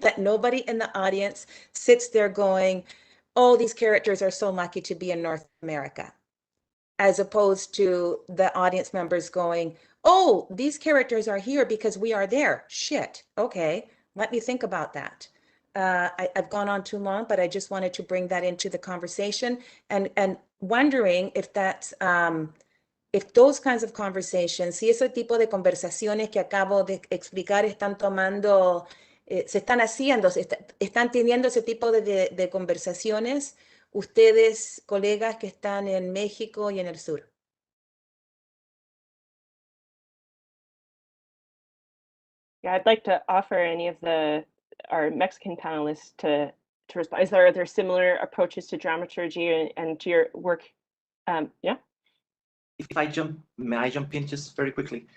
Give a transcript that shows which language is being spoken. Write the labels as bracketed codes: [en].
[en] That nobody in the audience sits there going, oh, these characters are so lucky to be in North America, as opposed to the audience members going, oh, these characters are here because we are there. Shit, okay, let me think about that. I've gone on too long, but I just wanted to bring that into the conversation and wondering if that's if those kinds of conversations, [es] si ese tipo de conversaciones que acabo de explicar están tomando, se están haciendo, están teniendo ese tipo de conversaciones, ustedes, colegas que están en México y en el sur. [en] Yeah, I'd like to offer any of our Mexican panelists to respond. Are there similar approaches to dramaturgy and to your work? Yeah. If may I jump in just very quickly?